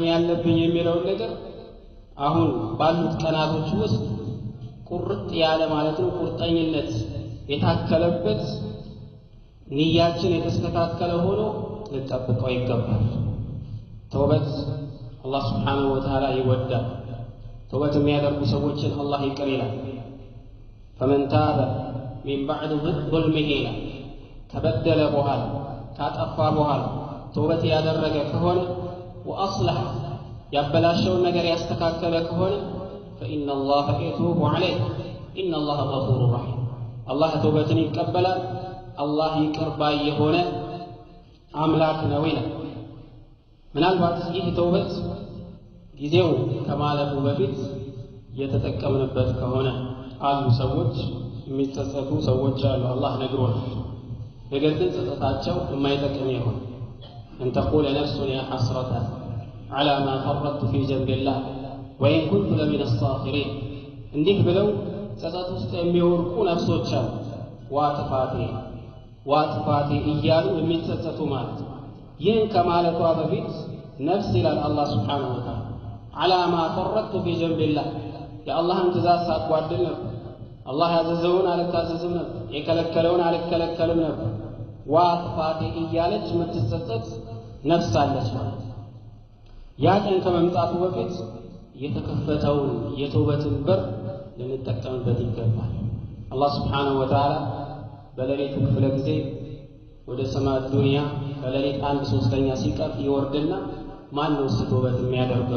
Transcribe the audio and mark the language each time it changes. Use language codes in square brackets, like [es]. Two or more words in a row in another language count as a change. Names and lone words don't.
[am] ያለብኝ የሚለውን ነገር አሁን ባሉት ቀናቶች ውስጥ ቁርጥ ያለ ማለት ነው ቁርጠኝነት የታከለበት ንያችን የተስተካከለ ሆኖ ልንጠብቀው ይገባል። ተውበት አላህ [ar] سبحانه وتعالى [am] ይወዳል። ተውበት የሚያደርጉ ሰዎችን አላህ ይቅር ይላል። [ar] فمن تاب من بعد ظلمه [am] ከበደለ በኋላ ካጠፋ በኋላ ተውበት ያደረገ ከሆነ ወአصلح ያበላሸውን ነገር ያስተካከለ [ar] ከሆነ فإن الله يتوب عليه إن الله غفور رحيم الله [am] ተውበትን ይቀበላል። አላህ ይቅር ባይ የሆነ አምላክ ነው ይላል። ምናልባት ይህ ተውበት ጊዜው ከማለፉ በፊት የተጠቀምንበት ከሆነ አሉ ሰዎች የሚጸጸቱ ሰዎች አሉ። አላህ ነግሮናል። ነገር ግን ጸጸታቸው የማይጠቅም ይሆን [ar] أن تقول نفس يا حسرة على ما فرطت في جنب الله وإن كنت لمن الصاخرين [am] እንዲህ ብለው ጸጸት ውስጥ የሚወርቁ ነፍሶች አሉ። ዋጥፋቴ እያሉ የሚጸጸቱ ማለት ነው። ይህን ከማለቷ በፊት ነፍስ ይላል አላህ [ar] سبحانه وتعالى على ما فرطت في جنب الله [am] የአላህን ትእዛዝ ሳጓድል ነበር። አላህ ያዘዘውን አልታዘዝም ነበር፣ የከለከለውን አልከለከልም ነበር። ዋጥፋቴ እያለች የምትጸጸት ነፍስ አለች ማለት ነው። ያ ቀን ከመምጣቱ በፊት የተከፈተውን የተውበትን በር ልንጠቀምበት ይገባል። አላህ [ar] سبحانه وتعالى [am] በሌሊቱ ክፍለ ጊዜ ወደ ሰማይ ዱንያ በሌሊት 1/3 ሲቀር ይወርድና ማን ነው ተውበት የሚያደርገው?